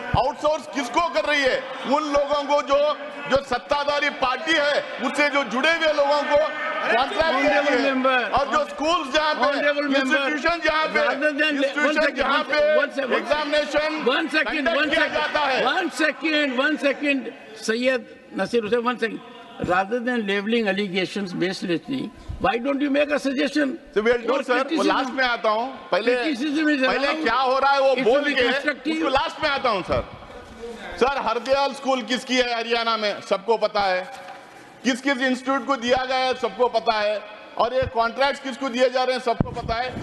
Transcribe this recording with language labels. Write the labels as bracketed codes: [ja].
[hi] Outsource किसको कर रही है? उन लोगों को जो सत्ताधारी पार्टी है उससे जो जुड़े हुए लोगों को कॉन्ट्रैक्ट देती है। और जो स्कूल्स जहाँ पे, इंस्टीट्यूशन जहाँ पे एग्जामिनेशन किया जाता है। [en] One second, Syed Nasir Hussain, 1 second. Rather than leveling allegations baselessly, why don't you make a suggestion? So we'll do, sir. [hi] वो लास्ट में आता हूँ। पहले क्या हो रहा है वो बोल के उसको लास्ट में आता हूँ सर। सर हरदयाल स्कूल किसकी है हरियाणा में, सबको पता है। किस किस इंस्टीट्यूट को दिया गया है सबको पता है। और ये कॉन्ट्रैक्ट्स किसको दिए जा रहे हैं सबको पता है।